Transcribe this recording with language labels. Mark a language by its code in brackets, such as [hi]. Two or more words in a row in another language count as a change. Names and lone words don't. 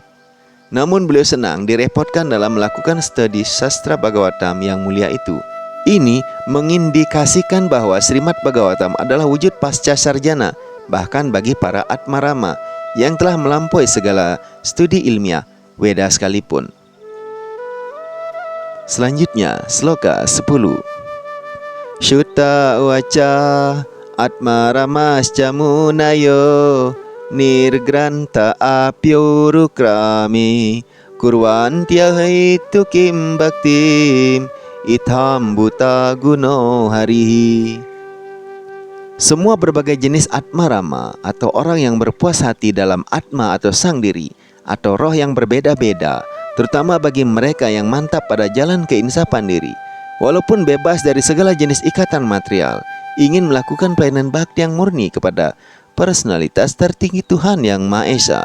[id] Namun beliau senang direpotkan dalam melakukan studi sastra Bhagavatam yang mulia itu. Ini mengindikasikan bahwa Srimad Bhagavatam adalah wujud pasca sarjana bahkan bagi para Atmarama yang telah melampaui segala studi ilmiah Weda sekalipun. Selanjutnya, Sloka 10. [sa] Syuta waca Atmaramascha munayo nirgranta apyurukrami kurwantya haitu kim bhaktim itham buta guno harihi. [id] Semua berbagai jenis Atmarama atau orang yang berpuas hati dalam Atma atau sang diri atau roh yang berbeda-beda, terutama bagi mereka yang mantap pada jalan keinsapan diri. Walaupun bebas dari segala jenis ikatan material, ingin melakukan pelayanan bakti yang murni kepada personalitas tertinggi Tuhan Yang Maha Esa.